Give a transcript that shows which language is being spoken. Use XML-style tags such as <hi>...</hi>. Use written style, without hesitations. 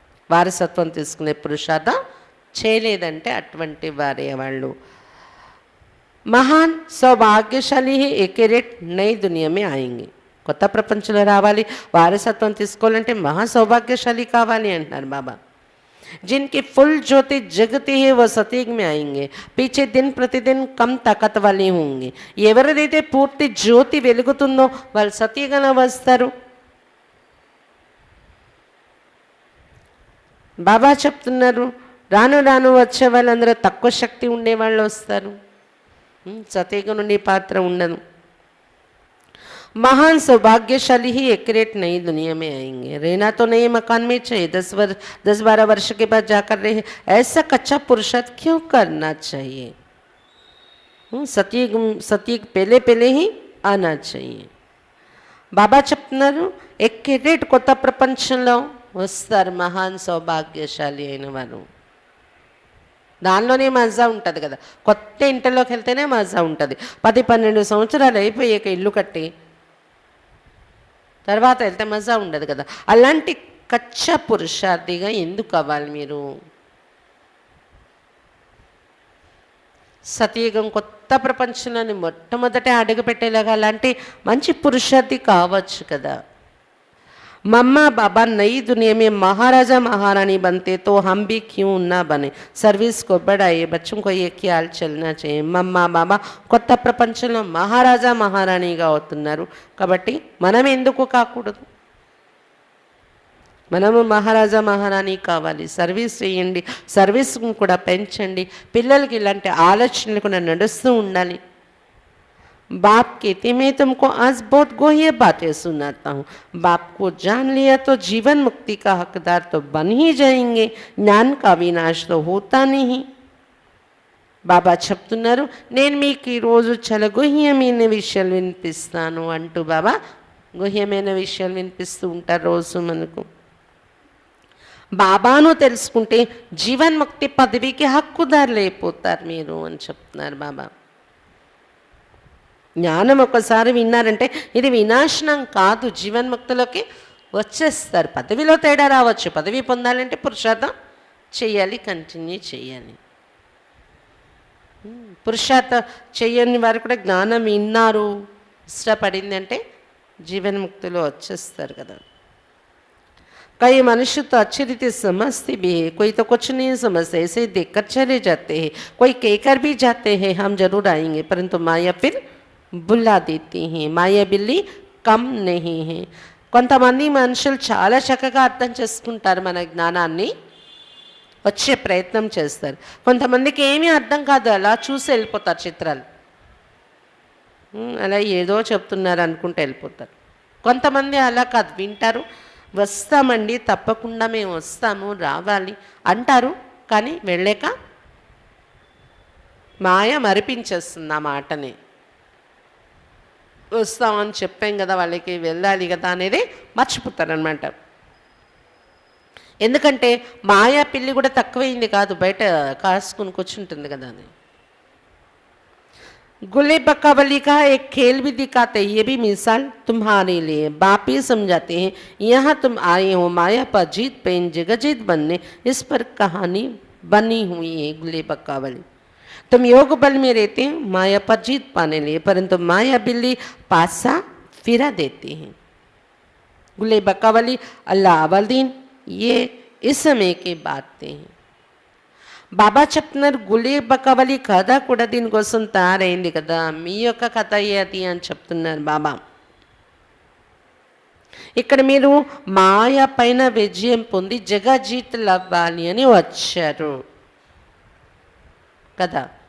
<te>వారసత్వం తీసుకునే పురుషార్థం చేయలేదంటే అటువంటి వారే వాళ్ళు.</te> <hi>మహాన్ సౌభాగ్యశాలి ఏకే రేట్ నై దునియామే ఆయింగి.</hi> <te>కొత్త ప్రపంచంలో రావాలి, వారసత్వం తీసుకోవాలంటే మహా సౌభాగ్యశాలి కావాలి అంటున్నారు బాబా.</te> <hi>जिनकी फुल ज्योति जगती है वह सतयुग में आएंगे, पीछे दिन प्रतिदिन कम ताकत वाले होंगे.</hi> <te>ఎవరిదైతే పూర్తి జ్యోతి వెలుగుతుందో వాళ్ళు సతయుగంలో వస్తారు. బాబా చెప్తున్నారు, రాను రాను వచ్చే వాళ్ళందరూ తక్కువ శక్తి ఉండేవాళ్ళు వస్తారు. సతయుగం నుండి పాత్ర ఉండదు.</te> <hi>महान सौभाग्यशाली ही एक्यूरेट नई दुनिया में आएंगे. रहना तो नए मकान में चाहिए, 10-12 वर्ष के बाद जाकर रहे. ऐसा कच्चा पुरुषार्थ क्यों करना चाहिए? सतयुग पहले पहले ही आना चाहिए.</hi> <te>బాబా చెప్తున్నారు, ఎక్యూరేట్ కొత్త ప్రపంచంలో వస్తారు మహాన్ సౌభాగ్యశాలి అయిన వారు. దానిలోనే మజా ఉంటుంది కదా. కొత్త ఇంటిలోకి వెళ్తేనే మజా ఉంటుంది. 10-12 సంవత్సరాలు అయిపోయాక ఇల్లు కట్టి తర్వాత వెళ్తే మజా ఉండదు కదా. అలాంటి కచ్చా పురుషార్థిగా ఎందుకు అవ్వాలి మీరు? సతయుగం కొత్త ప్రపంచంలోని మొట్టమొదట అడుగు పెట్టేలాగా అలాంటి మంచి పురుషార్థి కావచ్చు కదా.</te> <hi>मम्मा बाबा नई दुनिया में महाराजा महारानी बनते तो हम भी क्यों ना बने. सर्विस को बढ़ाइए, बच्चों को ये ख्याल चलना चाहिए.</hi> <te>మమ్మా బాబా కొత్త ప్రపంచంలో మహారాజా మహారాణిగా అవుతున్నారు కాబట్టి మనం ఎందుకు కాకూడదు? మనము మహారాజా మహారాణి కావాలి. సర్వీస్ చేయండి, సర్వీస్ కూడా పెంచండి. పిల్లలకి ఇలాంటి ఆలోచనలు కూడా నడుస్తూ ఉండాలి.</te> <hi>बाप कहते मैं तुमको आज बहुत गोह्य बातें सुनाता हूँ. बाप को जान लिया तो जीवन मुक्ति का हकदार तो बन ही जाएंगे. ज्ञान का विनाश तो होता नहीं.</hi> <te>బాబా చెప్తున్నారు, నేను మీకు ఈరోజు చాలా గుహ్యమైన విషయాలు వినిపిస్తాను అంటూ బాబా గుహ్యమైన విషయాలు వినిపిస్తూ ఉంటారు రోజు మనకు. బాబాను తెలుసుకుంటే జీవన్ముక్తి పదవికి హక్కుదారులు అయిపోతారు మీరు అని చెప్తున్నారు బాబా. జ్ఞానం ఒకసారి విన్నారంటే ఇది వినాశనం కాదు, జీవన్ముక్తిలోకి వచ్చేస్తారు. పదవిలో తేడా రావచ్చు, పదవి పొందాలంటే పురుషార్థం చేయాలి, కంటిన్యూ చేయాలి. పురుషార్థం చేయని వారు కూడా జ్ఞానం విన్నారు, ఇష్టపడింది అంటే జీవన్ముక్తిలో వచ్చేస్తారు కదా.</te> <hi>कई मनुष्य तो अच्छी रीति समझते भी है, कोई तो कुछ नहीं समझते, ऐसे ही देखकर चले जाते हैं. कोई कहकर भी जाते हैं हम जरूर आएंगे, परंतु माया फिर बुला देती हैं. మాయా బిల్లి కమ్ నహీ హే.</hi> <te>కొంతమంది మనుషులు చాలా చక్కగా అర్థం చేసుకుంటారు, మన జ్ఞానాన్ని వచ్చే ప్రయత్నం చేస్తారు. కొంతమందికి ఏమీ అర్థం కాదు, అలా చూసి వెళ్ళిపోతారు చిత్రాలు. అలా ఏదో చెప్తున్నారు అనుకుంటూ వెళ్ళిపోతారు. కొంతమంది అలా కాదు, వింటారు, వస్తామండి తప్పకుండా మేము వస్తాము రావాలి అంటారు, కానీ వెళ్ళాక మాయ మరిపించేస్తుంది ఆ మాటని. వస్తామని చెప్పాం కదా వాళ్ళకి, వెళ్ళాలి కదా అనేది మర్చిపోతారనమాట. ఎందుకంటే మాయా పిల్లి కూడా తక్కువైంది కాదు, బయట కాసుకుని కూర్చుంటుంది కదా అది.</te> <hi>गुले बकावली का एक खेल भी दिखाते हैं, ये भी मिसाल तुम्हारे लिए. बाप ही समझाते हैं, यहाँ तुम आए हो माया पर जीत पेन जगजीत बनने. इस पर कहानी बनी हुई है गुले बकावली. तुम योग बल में रहते हैं माया पर जीत पाने लिए, परंतु माया बिल्ली पासा फिरा देती हैं. गुले बकावली अल्लाह अवलदीन ये इस समय की बातें हैं.</hi> <te>బాబా చెప్తున్నారు, గులే బకావలి కథ కూడా దీనికోసం తయారైంది కదా, మీ యొక్క కథ అది అని చెప్తున్నారు బాబా. ఇక్కడ మీరు మాయ పైన విజయం పొంది జగజీతులు అవ్వాలి అని వచ్చారు కదా.</te>